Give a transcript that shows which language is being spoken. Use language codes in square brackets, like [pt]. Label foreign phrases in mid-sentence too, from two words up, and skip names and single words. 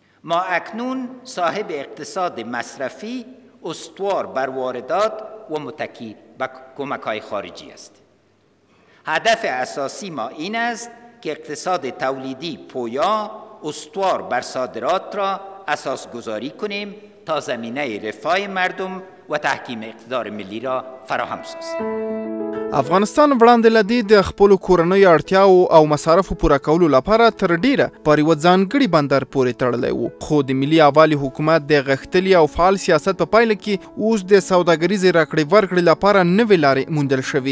[fa] ما اکنون صاحب اقتصاد مصرفی استوار بر واردات و متکی به کمک‌های خارجی است. هدف اساسی ما این است که اقتصاد تولیدی پویا استوار بر صادرات را اساس گذاری کنیم تا زمینه رفاه مردم و تحکیم اقتدار ملی را فراهم سازیم. [ps] افغانستان وړاندې له دې د خپلو کورنیو اړتیاو او مصارفو پوره کولو لپاره تر ډیره پر یوه ځانګړي بندر پورې تړلی و، خو د ملي یووالي حکومت د غښتلي او فعال سیاست په پایله کې اوس د سوداګریزې راکړې ورکړې لپاره نوې لارې موندل شوي.